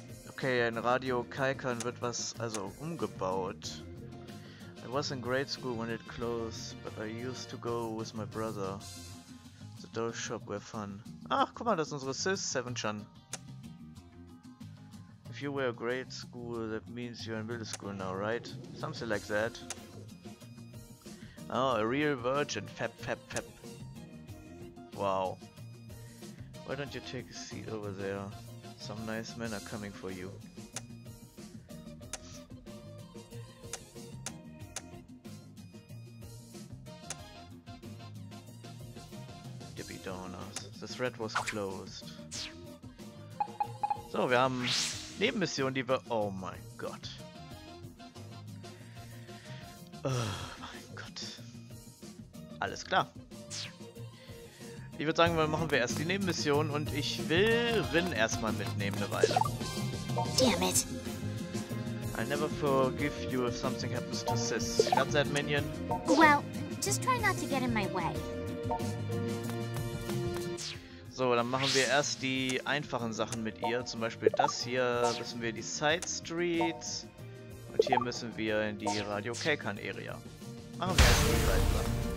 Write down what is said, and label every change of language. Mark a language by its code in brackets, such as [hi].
[de] Okay, ein Radio Kaikan wird was umgebaut. [en] I was in grade school when it closed, but I used to go with my brother. The doll shop were fun. [de] Ach, guck mal, das ist unsere Sis, 7chan. [en] If you were grade school, that means you're in middle school now, right? Something like that. Oh, a real virgin. Fap. Wow. Why don't you take a seat over there? Some nice men are coming for you. Dippy Donuts. The thread was closed. [de] So, wir haben Nebenmissionen, die wir... Oh mein Gott. Oh mein Gott. Alles klar. Ich würde sagen, machen wir erst die Nebenmission und ich will Rin erstmal mitnehmen eine Weile. [en] Damn it. I'll never forgive you if something happens to Sis. Got that, minion? Well, just try not to get in my way. [de] So, dann machen wir erst die einfachen Sachen mit ihr. Zum Beispiel das hier müssen wir die Side Streets und hier müssen wir in die Radio Kaikan Area. Machen wir erst die beiden Sachen.